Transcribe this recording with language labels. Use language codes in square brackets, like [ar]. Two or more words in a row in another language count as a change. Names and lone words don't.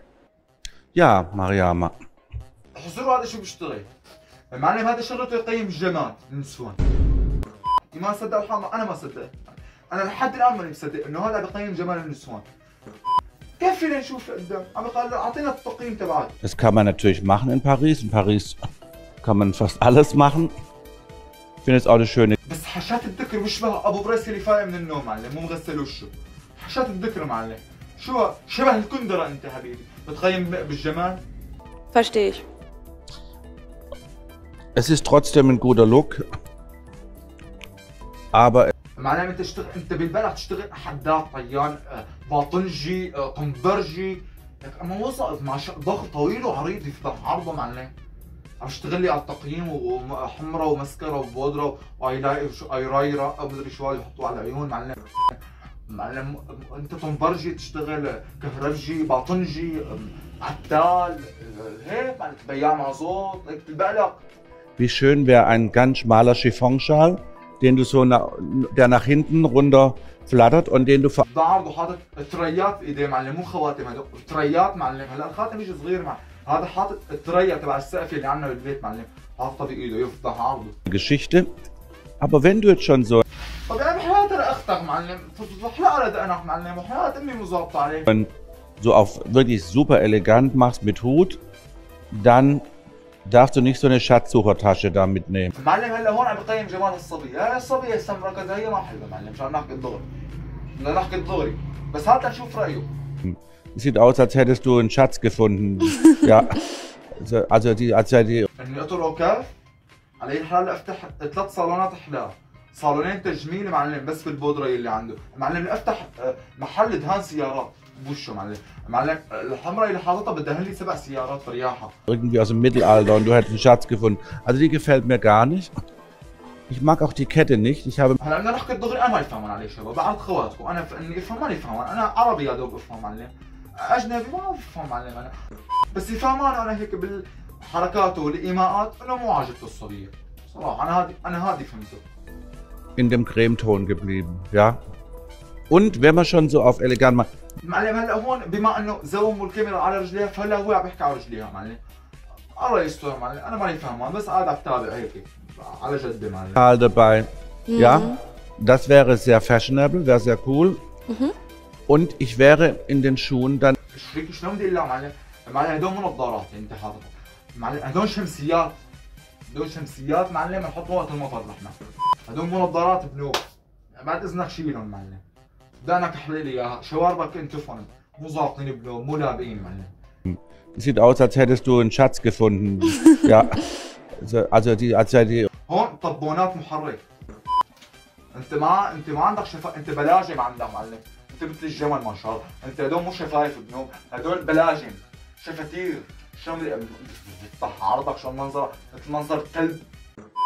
[de] Ja, Mariama. [ar] حضور هذا شو بيشتغل؟ المعلم هذا شغلته يقيم الجمال النسوان. ما صدق الحق انا ما صدق. انا لحد الان ماني مصدق انه هذا بيقيم جمال النسوان. كيف فينا نشوف لقدام؟ عم قال اعطينا التقييم تبعك. [de] Das kann man natürlich machen in Paris. In Paris kann man fast alles machen. Ich finde es auch eine schöne. [ar] بس حشات الذكر بيشبه ابو بريس اللي فايق من النوم معلم مو مغسل وشه. حشات الذكر معلم. شو شبه الكندره انت حبيبي، بتقيم بالجمال؟ [de] Verstehe ich. Es ist trotzdem ein guter Look. Aber [ar] معلم انت انت بالبلد تشتغل حداد طيان باطنجي قنبرجي، اما وصل مع ضغط طويل وعريض يفتح عرضه معلم. عم اشتغل لي على التقييم وحمرة ومسكرة وبودرة وايرايرا او مدري شو يحطوه على العيون معلم. معلم انت طنبرجي تشتغل كهربجي باطنجي عتال هيك معلم بياع معزوط هيك بالبقلق. [de] wie schön wäre ein ganz schmaler Chiffonschal, den du so der nach hinten runter flattert und den du [ar] ده عرضه حاطط تريات بايديه معلم، مو خواتم هدول تريات معلم. هلا الخاتم يجي صغير مع هذا حاطط التريا تبع السقف اللي عندنا بالبيت معلم، حاططها بايده يفتح عرضه. [de] Geschichte. Aber wenn du jetzt schon so [ar] طب انا بحياتي لاختك معلم، بحلقها لدقنك معلم، وحياة امي مو ظابطه عليك. [de] so auf wirklich super elegant machst mit Hut, dann darfst du nicht so eine Schatzsuchertasche da mitnehmen. [ar] معلم هلا هون عم بقيم جمال الصبيه، هاي الصبيه السمراء كذا هي ما حلوه معلم، مشان نحكي الدغري. بدنا نحكي الدغري، بس هات لنشوف رايه. [de] Es sieht aus, als hättest du einen Schatz gefunden. Ja, also die [ar] اني اطلعه كاف على الحال هلا افتح 3 صالونات احلاه، صالونين تجميل معلم بس بالبودره اللي عنده، معلم افتح محل دهان سيارات بوشه معلم، معلم الحمراء اللي حاططها بدهن لي 7 سيارات برياحه. [de] irgendwie aus dem Mittelalter und du hättest einen Schatz gefunden. Also die gefällt mir gar nicht. Ich mag auch die Kette nicht. Ich habe [ar] هلا بدنا نحكي الدغري، انا ما يفهمون علي شباب، بعرض خواتكم، انا اني افهم ما يفهمون، انا عربي يا دوب افهم معلم، اجنبي ما بفهم معلم انا، بس يفهمون انا هيك بالحركات والايماءات انه مو عاجبته الصبيه، صراحه انا هادي فهمته. [de] in dem Cremeton geblieben, ja. Und wenn man schon so auf elegant macht, [ar] معلم هلا هون بما انه زوموا الكاميرا على رجليها، فهلا هو عم يحكي على رجليها معلم. الله يستر معلم، انا ماني فاهمان، بس قاعد عم تابع هيك على جد معلم. [de] Schal dabei, ja. Das wäre sehr fashionable, wäre sehr cool. Und ich wäre in den Schuhen dann. [ar] شريك شلون بدي اقول معلم؟ معلم هدول مو نظارات انت حاططهم، معلم هدول شمسيات، هدول شمسيات معلم نحطهم وقت المطر نحن، هدول مو نظارات بنوب، بعد اذنك شيلهم معلم. دانك احلي لي اياها، شواربك انت فن، مو ظابطين بنوب، مو لابقين معلم. [de] Sieht aus, als hättest du einen Schatz gefunden. Ja. Also die. [ar] هون طبونات محرك. انت ما عندك انت بلاجم عندك معلم، انت مثل الجمل ما شاء الله، انت هدول مو شفايف بنوب، هدول بلاجم، شفاتير، شلون بدي عرضك شلون منظر مثل منظر كلب.